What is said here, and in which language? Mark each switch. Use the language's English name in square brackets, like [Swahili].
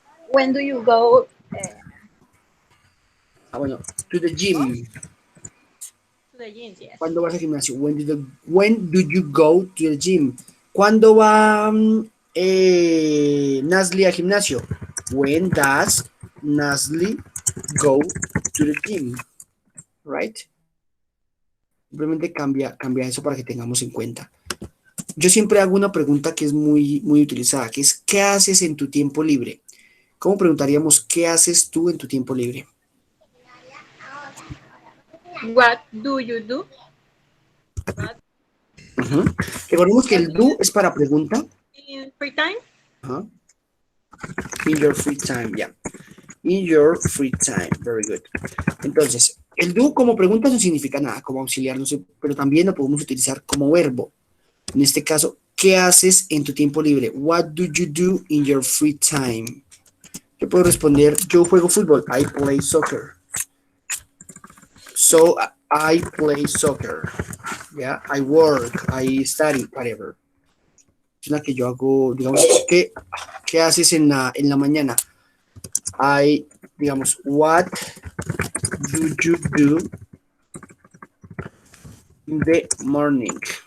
[English] When do you go? Bueno, to the gym. To the gym, yes. [Spanish] ¿Cuándo vas al gimnasio? [English] When do you go to the gym? [Spanish] ¿Cuándo va Nasli al gimnasio? [English] When does Nasli go to the gym? Right? [Spanish] Simplemente cambia eso para que tengamos en cuenta. Yo siempre hago una pregunta que es muy, muy utilizada, que es ¿qué haces en tu tiempo libre? ¿Cómo preguntaríamos qué haces tú en tu tiempo libre? [English] What do you do? [Spanish] Recordemos que el do es para pregunta. [English] In free time? In your free time, yeah. In your free time, very good. [Spanish] Entonces, el do como pregunta no significa nada, como auxiliar, no sé, pero también lo podemos utilizar como verbo. En este caso, ¿qué haces en tu tiempo libre? [English] What do you do in your free time? [Spanish] Yo puedo responder, yo juego fútbol. [English] I play soccer. So, I play soccer. Yeah, I work, I study, whatever. [Spanish] Es una que yo hago, digamos, ¿qué haces en la mañana? [English] Digamos, what do you do in the morning?